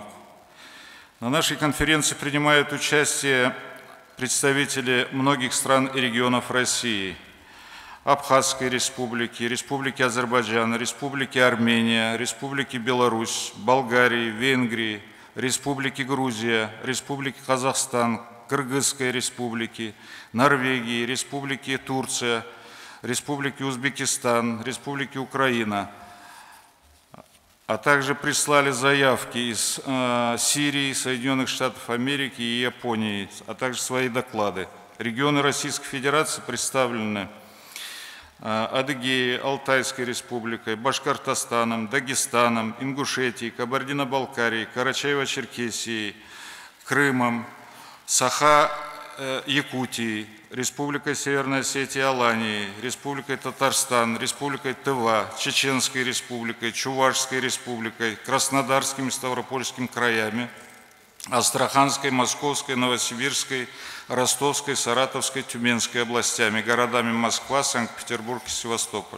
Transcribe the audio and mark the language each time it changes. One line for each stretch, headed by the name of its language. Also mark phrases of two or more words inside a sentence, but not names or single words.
Russian: На нашей конференции принимают участие представители многих стран и регионов России – Абхазской республики, Республики Азербайджан, Республики Армения, Республики Беларусь, Болгарии, Венгрии, Республики Грузия, Республики Казахстан, Кыргызской республики, Норвегии, Республики Турция, Республики Узбекистан, Республики Украина, а также прислали заявки из Сирии, Соединенных Штатов Америки и Японии, а также свои доклады. Регионы Российской Федерации представлены Адыгеей, Алтайской республикой, Башкортостаном, Дагестаном, Ингушетией, Кабардино-Балкарией, Карачаево-Черкесией, Крымом, Саха-Якутией, Республикой Северной Осетии, Аланией, Республикой Татарстан, Республикой Тыва, Чеченской республикой, Чувашской республикой, Краснодарским и Ставропольским краями, Астраханской, Московской, Новосибирской, Ростовской, Саратовской, Тюменской областями, городами Москва, Санкт-Петербург и Севастополь.